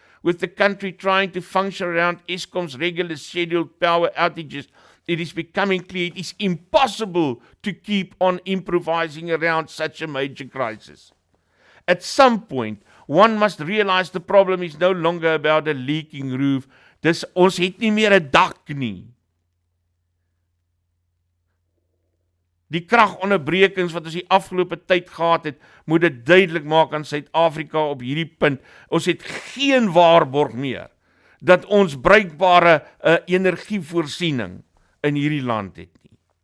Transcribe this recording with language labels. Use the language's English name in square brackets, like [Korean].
[English] With the country trying to function around Eskom's regular scheduled power outages, it is becoming clear it is impossible to keep on improvising around such a major crisis. At some point, one must realize the problem is no longer about a leaking roof. [Afrikaans] Dis ons het nie meer 'n dak nie. Die kragonderbrekings wat ons die afgelope tyd gehad het, moet dit duidelik maak aan Suid-Afrika op hierdie punt. Ons het geen waarborg meer dat ons bruikbare energievoorsiening in hierdie land het nie.